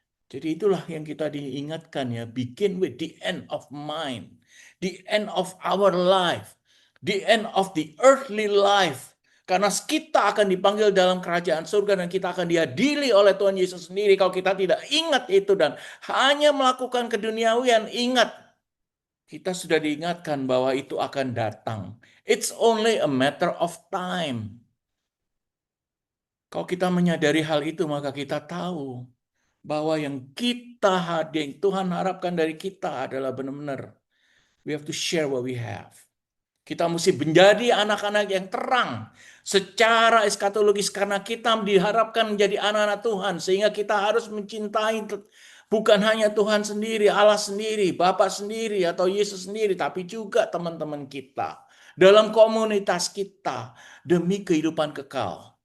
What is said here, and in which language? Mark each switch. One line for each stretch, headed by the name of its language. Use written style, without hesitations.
Indonesian: Jadi itulah yang kita diingatkan ya,
English: begin with the end of mind, the end of our life, the end of the earthly life.
Indonesian: Karena kita akan dipanggil dalam kerajaan surga dan kita akan diadili oleh Tuhan Yesus sendiri. Kalau kita tidak ingat itu dan hanya melakukan keduniawian, ingat, kita sudah diingatkan bahwa itu akan datang.
English: It's only a matter of time.
Indonesian: Kalau kita menyadari hal itu, maka kita tahu bahwa yang yang Tuhan harapkan dari kita adalah benar-benar
English: we have to share what we have.
Indonesian: Kita mesti menjadi anak-anak yang terang secara eskatologis karena kita diharapkan menjadi anak-anak Tuhan sehingga kita harus mencintai bukan hanya Tuhan sendiri, Allah sendiri, Bapa sendiri atau Yesus sendiri, tapi juga teman-teman kita dalam komunitas kita demi kehidupan kekal.